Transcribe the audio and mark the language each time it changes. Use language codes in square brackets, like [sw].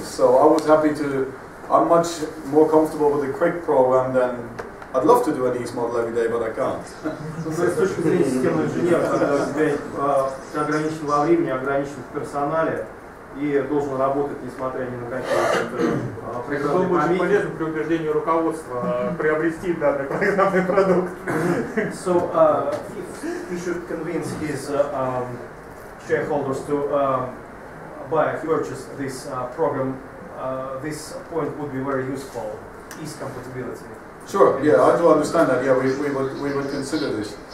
[en] So I was happy to. I'm much more comfortable with a quick program than. I'd love to do an ease model every day, but I can't. [ru] С точки зрения системного инженера, когда у тебя ограничен во времени, ограничен в персонале и должен работать, несмотря ни на какие это было бы очень полезно при убеждении руководства приобрести данный программный продукт. [en] So if he should convince his shareholders to purchase this program, this point would be very useful. Ease compatibility. Sure, yeah, I do understand that. Yeah, we would consider this.